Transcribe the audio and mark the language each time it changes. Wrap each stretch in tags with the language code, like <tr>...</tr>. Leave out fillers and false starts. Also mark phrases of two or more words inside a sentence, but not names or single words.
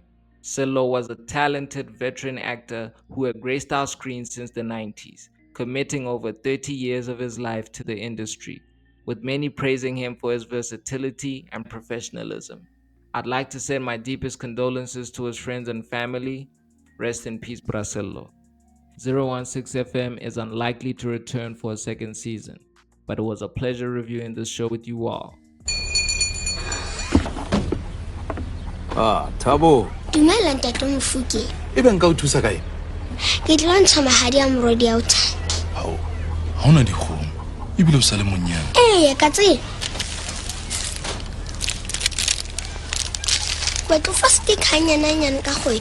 <en>Sello was a talented veteran actor who had graced our screens since the 90s, committing over 30 years of his life to the industry, with many praising him for his versatility and professionalism. I'd like to send my deepest condolences to his friends and family. Rest in peace, Brasello. 016 FM is unlikely to return for a second season, but it was a pleasure reviewing this show with you all. Thabo.</en> <st>Dumela ntate Mofuki. Ebe nka o thusa kae? Ke tla ntsha mahadi a morodi a o thanki. Hao. Ha ona dikgomo. Ebile o sa le monyane. Ka tsela. Wa tlo fa stick hanyana ka kgwedi.</st>